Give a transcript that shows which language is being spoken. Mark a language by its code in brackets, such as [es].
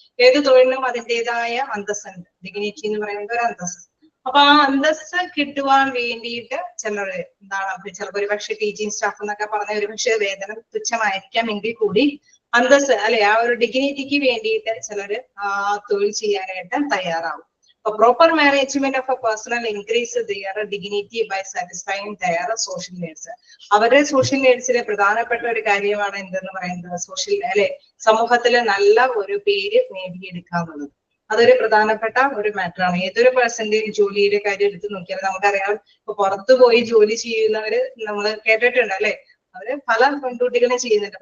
[ml] ഏത് തൊഴിലിനും അതിൻ്റെതായ അന്തസ്സുണ്ട്, ഡിഗ്നിറ്റി എന്ന് പറയുന്നത് ഒരു അന്തസ്സ്. അപ്പൊ ആ അന്തസ്സ് കിട്ടുവാൻ വേണ്ടിയിട്ട് ചിലര് എന്താണ് ചിലപ്പോൾ ഒരു പക്ഷെ ടീച്ചിങ് സ്റ്റാഫ് എന്നൊക്കെ പറഞ്ഞ ഒരു പക്ഷേ വേതനം തുച്ഛമായിരിക്കാം എങ്കിൽ കൂടി അന്തസ്സ് അല്ലെ ആ ഒരു ഡിഗ്നിറ്റിക്ക് വേണ്ടിയിട്ട് ചിലര് ആ തൊഴിൽ ചെയ്യാനായിട്ട് തയ്യാറാവും. [en] Proper management of a personal increase their dignity by satisfying their social needs. [ml] അവരുടെ സോഷ്യൽ നീഡ്സിലെ പ്രധാനപ്പെട്ട ഒരു കാര്യമാണ് എന്തെന്ന് പറയുന്നത് സോഷ്യൽ അല്ലെ സമൂഹത്തിലെ നല്ല ഒരു പേര് നേടിയെടുക്കാന്നുള്ളത്. അതൊരു പ്രധാനപ്പെട്ട ഒരു മാറ്ററാണ്. ഏതൊരു പേഴ്സന്റെയും ജോലിയുടെ കാര്യം എടുത്ത് നോക്കിയാൽ നമുക്കറിയാം. ഇപ്പൊ പുറത്തു പോയി ജോലി ചെയ്യുന്നവര് നമ്മൾ കേട്ടിട്ടുണ്ട് അല്ലെ, അവര് പല പെൺകുട്ടികളും ചെയ്യുന്നുണ്ട്.